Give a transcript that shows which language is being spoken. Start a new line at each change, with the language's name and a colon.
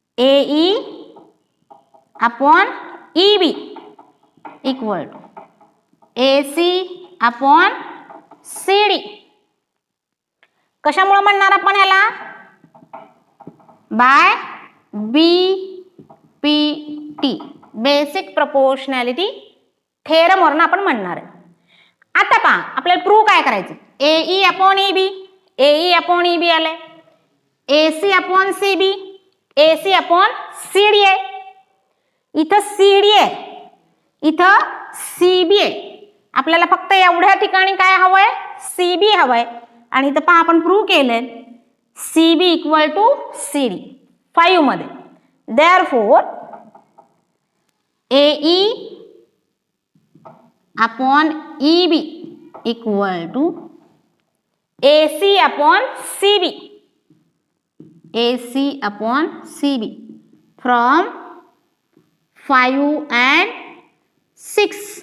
English: AE upon EB equal to AC upon CD.
Marathi: कशामुळे म्हणणार आपण ह्याला, bye BPT basic proportionality theorem वरून आपण म्हणणार आहे. आता पहा आपल्याला प्रूव्ह काय करायचं.
English: AE upon EB, AE upon EB आले, AC upon CB, AC upon CD आहे.
Marathi: इथं CD आहे, इथं CB आहे. आपल्याला फक्त एवढ्या ठिकाणी काय हवंय, CB हवंय. आणि इथं पहा आपण प्रूव्ह केलंय CB इक्वल टू CD 5 मध्ये.
English: Therefore AE upon EB equal to AC upon CB, AC upon CB from 5 and 6.